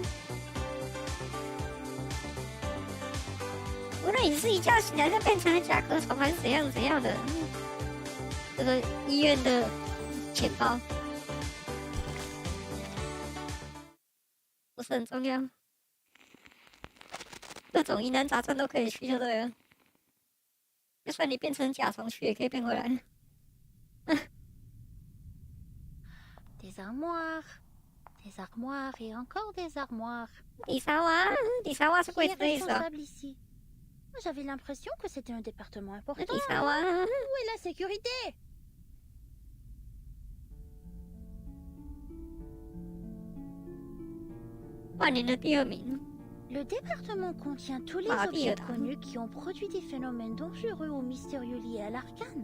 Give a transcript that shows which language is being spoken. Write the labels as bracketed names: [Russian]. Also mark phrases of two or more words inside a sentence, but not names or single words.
[Chinese] 无论你是一觉醒来就变成了甲壳虫，还是怎样的，这个医院的钱包不是很重要。各种疑难杂症都可以去就对了，就算你变成甲虫去也可以变回来。 [French] Des armoires, des armoires et encore des armoires. [Chinese] 底沙挖是柜子的意思啊。 [French] J'avais l'impression que c'était un département important. 底沙挖。 Où est la sécurité? Le département contient tous les objets connus qui ont produit des phénomènes dangereux ou mystérieux liés à l'arcane.